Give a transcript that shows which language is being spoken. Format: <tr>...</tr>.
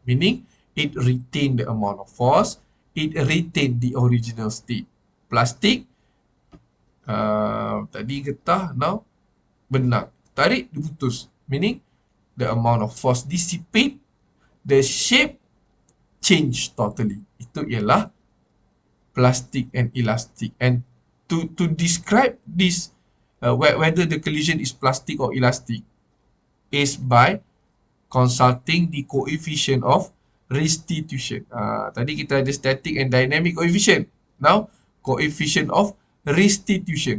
<en>Meaning, it retain the amount of force, it retain the original state.</en> <ms>Plastik, tadi getah, now benang. Tarik, dia putus.</ms> <en>Meaning, the amount of force dissipate, the shape change totally.</en> <ms>Itu ialah plastic and elastic.</ms> <en>And to describe this, whether the collision is plastic or elastic, is by consulting the coefficient of restitution.</en> <ms>Tadi kita ada</ms> <en>static and dynamic coefficient. Now, coefficient of restitution.</en>